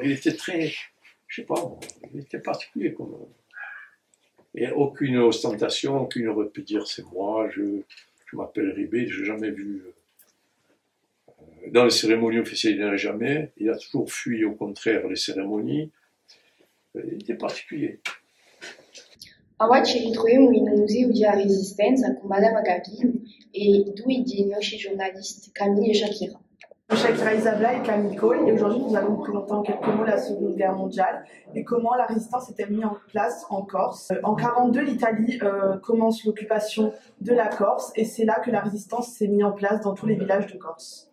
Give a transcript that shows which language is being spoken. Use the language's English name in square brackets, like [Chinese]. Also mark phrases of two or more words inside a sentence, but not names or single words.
[French] Il était très, je sais pas, il était particulier. Et aucune ostentation, aucune aurait pu dire c'est moi, je m'appelle Ribé, je n'ai jamais vu. Dans les cérémonies officielles, il n'y en a jamais. Il a toujours fui, au contraire, les cérémonies. Il était particulier. [Italian] Oggi ci ritroviamo in un museo della Resistenza con Madame Gavin e due dei nostri giornalisti, [French] Camille et Shakira. Shakira Isabella et Camille Cole, et aujourd'hui nous allons vous présenter en quelques mots la Seconde Guerre mondiale et comment la résistance était mise en place en Corse. En 1942, l'Italie commence l'occupation de la Corse et c'est là que la résistance s'est mise en place dans tous les villages de Corse.